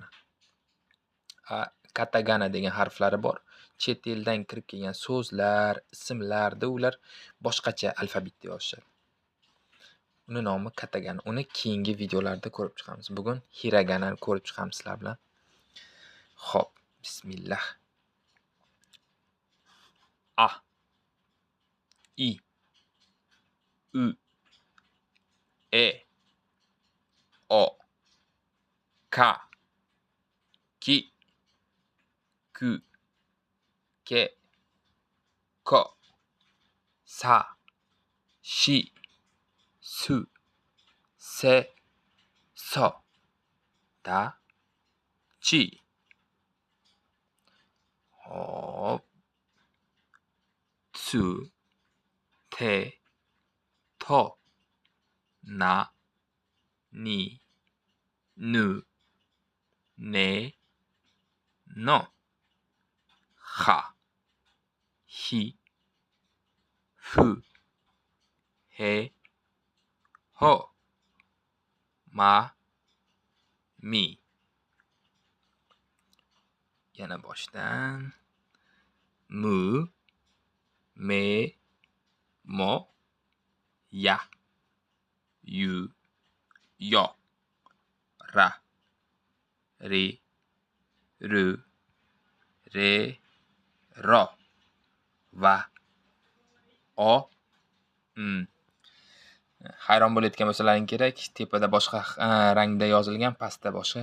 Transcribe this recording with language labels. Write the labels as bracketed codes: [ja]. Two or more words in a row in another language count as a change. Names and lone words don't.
[uz] Katagana degan harflari bor. Chet eldan kirib kelgan so'zlar, ismlarda ular boshqacha alfabetda yozishadi. Uni nomi katagana. Uni keyingi videolarda ko'rib chiqamiz. Bugun hiraganani ko'rib chiqamiz sizlar bilan. Xo'p, bismillah. [ja] A, I, U, E, O, K, Ki, Ku, Ke, Ko, Sa, Shi, Su, Se, So, Da, Chi. [uz] Hop. [ja] Tsu, Te, To, Na, Ni, Nu, Ne, No, Ha, Hi, Fu, He, Ho, Ma, Mi. [uz] Yana boshdan. [ja] Mu, Me, Mo, Ya, Yu, Yo, Ra, Ri, Ru, Re, Ro, Va, O, [uz] Hayron bo'layotgan bo'lsalaring kerak, tepada boshqa rangda yozilgan, pastda boshqa.